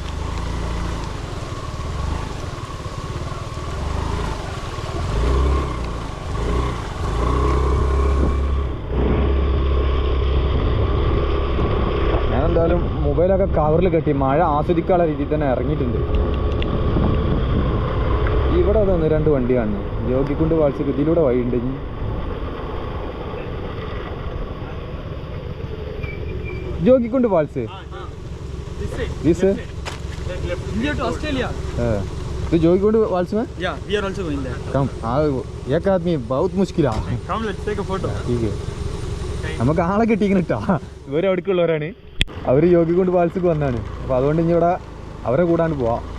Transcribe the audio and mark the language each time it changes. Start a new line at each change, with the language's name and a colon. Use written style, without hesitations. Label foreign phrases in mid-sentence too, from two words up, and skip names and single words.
Malayalam: എന്തായാലും മൊബൈലൊക്കെ കവറിൽ കെട്ടി മഴ ആസ്വദിക്കാനുള്ള രീതിയിൽ തന്നെ ഇറങ്ങിയിട്ടുണ്ട്. ഇവിടെ അതൊന്ന് രണ്ട് വണ്ടി കാണുന്നു. ജോഗിക്കുണ്ട് ഫാൾസ് ഇതിലൂടെ വഴിയുണ്ട്. ജോഗിക്കുണ്ട് ഫാൾസ്
Hindi: तो जोगीकुंड फॉल्स में?
English: Yeah, we are also going there. Come,
Hindi: एक आदमी बहुत मुश्किल है.
English: Come, let's take a photo.
Hindi: ठीक है.
Malayalam: നമുക്ക് ആളെ കിട്ടിയിരിക്കണം കേട്ടോ. ഇവർ അവിടേക്കുള്ളവരാണ്. അവർ ജോഗിക്കുണ്ട് ഫാൾസിക്ക് വന്നതാണ്. അപ്പോൾ അതുകൊണ്ട് ഇനി ഇവിടെ അവരെ കൂടാണ്ട് പോവാം.